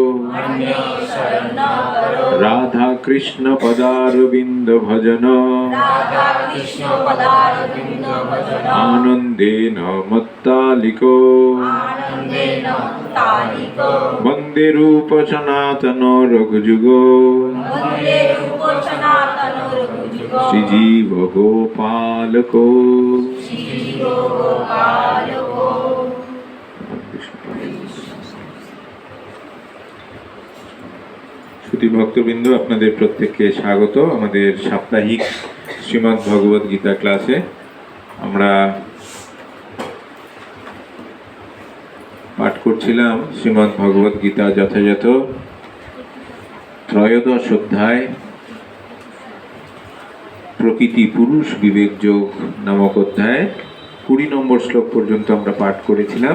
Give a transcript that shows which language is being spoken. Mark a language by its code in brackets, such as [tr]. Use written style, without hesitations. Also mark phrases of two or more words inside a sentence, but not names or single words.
[sa] राधा कृष्ण पदारविंद भजन आनंदेन मत्तालिको वंदे रूप सनातन रघुजुगो श्रीजीव गोपालको। [bn] শ্রুতি ভক্তবৃন্দ আপনাদের প্রত্যেককে স্বাগত আমাদের সাপ্তাহিক শ্রীমদ্ ভগবত গীতা ক্লাসে। আমরা পাঠ করছিলাম শ্রীমদ্ ভগবত গীতা যথাযথ ত্রয়োদশ অধ্যায় প্রকৃতি পুরুষ বিবেক যোগ নামক অধ্যায় 20 নম্বর শ্লোক পর্যন্ত আমরা পাঠ করেছিলাম।